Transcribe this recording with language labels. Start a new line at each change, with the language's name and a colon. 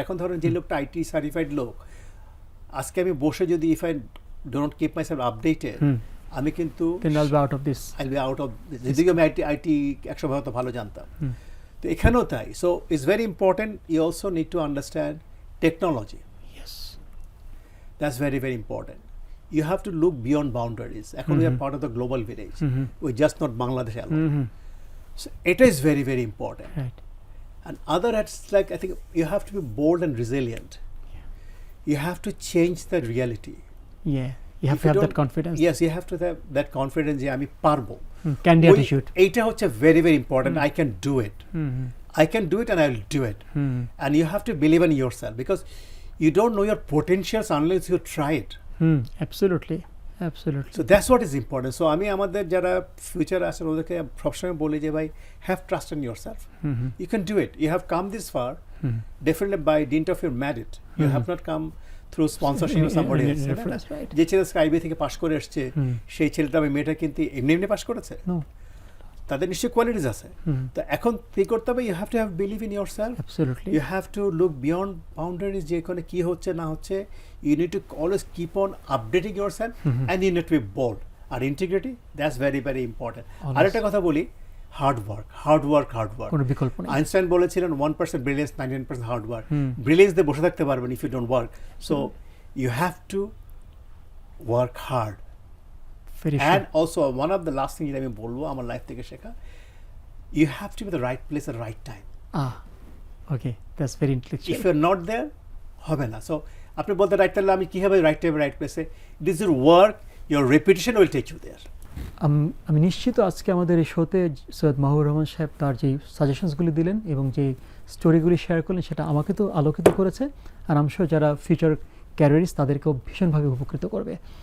Bangla: এখন ধরেন যে লোকটা আইটি সার্টিফাইড লোক, আজকে আমি বসে যদি
English: if I don't keep myself updated,
Bangla: আমি কিন্তু
English: I'll be out of this. I'll be out of this.
Bangla: যদিও আমি আইটি একসময় হয়তো ভালো জানতাম, তো এখানেও তাই।
English: So it's very important, you also need to understand technology. Yes. That's very, very important. You have to look beyond boundaries. এখন we are part of the global village. We're just not Bangladesh alone. So it is very, very important. Right. And other aspects, like I think you have to be bold and resilient. You have to change the reality. You have to have that confidence. Yes, you have to have that confidence.
Bangla: যে আমি পারবো।
English: Candy attitude.
Bangla: এইটা হচ্ছে
English: very, very important. I can do it. I can do it and I will do it. And you have to believe in yourself, because you don't know your potentials unless you try it. Absolutely. So that's what is important.
Bangla: So আমি আমাদের যারা future আছে ওদেরকে সবসময় বলি যে ভাই,
English: have trust in yourself. You can do it. You have come this far, definitely by dint of your merit. You have not come through sponsorship or somebody else.
Bangla: যে ছেলে স্কাইবি থেকে পাশ করে এসছে, সেই ছেলেটা আমি মেয়েটা কিন্তু এমনি পাশ করেছে, তাদের নিশ্চয়ই কোয়ালিটিস আছে।
English: তো এখন কি করতে হবে, you have to have believe in yourself, you have to look beyond boundaries,
Bangla: যে এখানে কী হচ্ছে না হচ্ছে।
English: You need to always keep on updating yourself and you need to be bold. আর integrity, that's very very important.
Bangla: আরেকটা কথা বলি, hard work. কোনো বিকল্প নেই। আইনস্টাইন বলেছিলেন 1% ব্রিলিয়েন্স, 99% হার্ড ওয়ার্ক। ব্রিলিয়েন্স দিয়ে বসে থাকতে পারবেন
English: If you don't work. So you have to work hard. And also one of the last thing
Bangla: যেটা আমি বলবো আমার লাইফ থেকে শেখা,
English: you have to be the right place at the right time. Okay, that's very intellectual. If you're not there,
Bangla: হবে না।
English: So
Bangla: আপনি বলতে রাইট তাহলে আমি কীভাবে রাইট টাইমে রাইট প্লেসে,
English: It is your work, your reputation will take you there.
Bangla: আমি নিশ্চিত আজকে আমাদের এই শোতে সৈয়দ মাহবুবুর রহমান সাহেব তার যে সাজেশনসগুলি দিলেন এবং যে স্টোরিগুলি শেয়ার করলেন সেটা আমাকে তো আলোকিত করেছে, আর আমি শিওর যারা ফিউচার ক্যারিয়ারিস্ট তাদেরকেও ভীষণভাবে উপকৃত করবে।